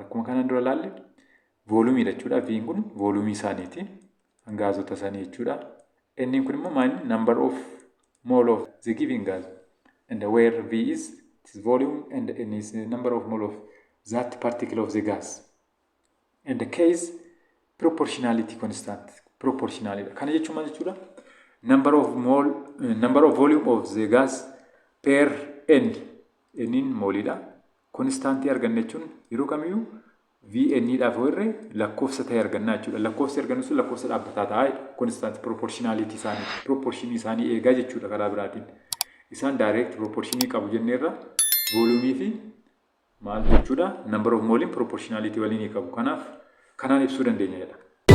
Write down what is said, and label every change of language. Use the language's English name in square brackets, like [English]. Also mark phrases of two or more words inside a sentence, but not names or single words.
[Oromo] Akkuma kanaan dura ilaalle volume jechuudha. V kun volume isaaniiti. Gaasota isaanii jechuudha. N kun immoo maal [English] number of mole of the given gas. And where V is its volume and N is the number of mole of that particle of the gas. And the K is proportionality constant. Proportionality. [Oromo] Kana jechuun maal jechuudha? [English] Number of volume of the gas per N. [Oromo] N moolidha. Constantii arganna jechuun yeroo kamiyyuu VN dhaaf warre lakkoofsa ta'e arganna jechuudha. Lakkoofsi argannu sun lakkoofsa dhaabbataa ta'aa [English] constant proportionality [Oromo] isaanii proportion isaanii eegaa jechuudha karaa biraatiin. Isaan [English] direct proportion [Oromo] qabu jenneerra volume fi maal jechuudha? [English] Number of mole proportionality [Oromo] waliin qabu. Kanaan ibsuu dandeenya jedha.